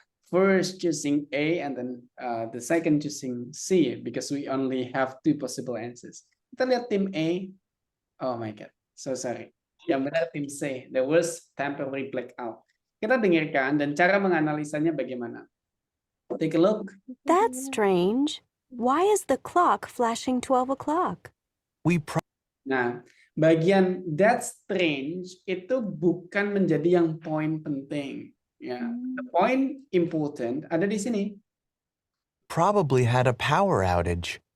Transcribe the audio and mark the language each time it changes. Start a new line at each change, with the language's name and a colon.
English: First choosing A and then the second choosing C because we only have two possible answers.
Indonesian: Kita lihat tim A.
English: Oh my God, so sorry.
Indonesian: Yang benar tim C.
English: There was temporary blackout.
Indonesian: Kita dengarkan dan cara menganalisanya bagaimana.
English: Take a look. That's strange. Why is the clock flashing 12 o'clock?
Indonesian: Nah, bagian
English: that's strange
Indonesian: itu bukan menjadi yang poin penting. Ya,
English: the point important
Indonesian: ada di sini.
English: Probably had a power outage.